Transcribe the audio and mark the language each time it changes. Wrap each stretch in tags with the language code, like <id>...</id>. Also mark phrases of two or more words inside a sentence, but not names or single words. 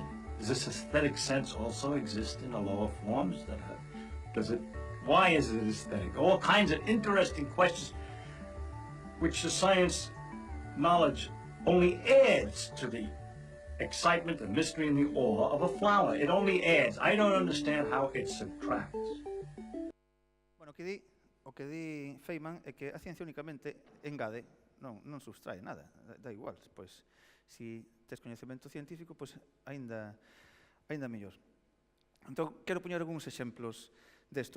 <en>Does this aesthetic sense also exist in the lower forms? Why is it aesthetic? All kinds of interesting questions which the science knowledge only adds to the excitement, the mystery, and the awe of a flower. It only adds. I don't understand how it subtracts.</en> <gl>Bueno, o que di Feynman é que a ciencia únicamente engade, non subtrae nada, da igual. Pois, si tes coñecemento científico, pois aínda mellor. Entón, quero poñer algúns exemplos desto.</gl>